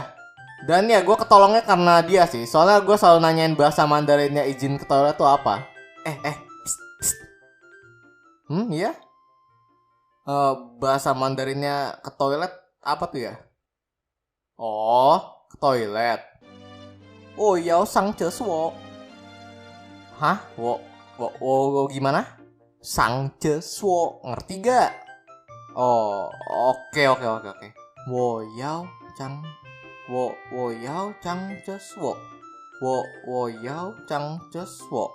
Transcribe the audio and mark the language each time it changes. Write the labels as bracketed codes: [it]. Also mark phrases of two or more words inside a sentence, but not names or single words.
[id] Dan ya gue ketolongnya karena dia sih. Soalnya gue selalu nanyain bahasa Mandarinnya izin ke toilet tuh apa. Psst. Iya? Bahasa Mandarinnya ke toilet apa tuh ya? Oh, ke toilet. Oh, [zh] 要上厕所. [id] Hah? Wo gimana? [zh] 上厕所. [id] Ngerti gak? Oh, oke. [zh] 我要上厕所. 我要上厕所.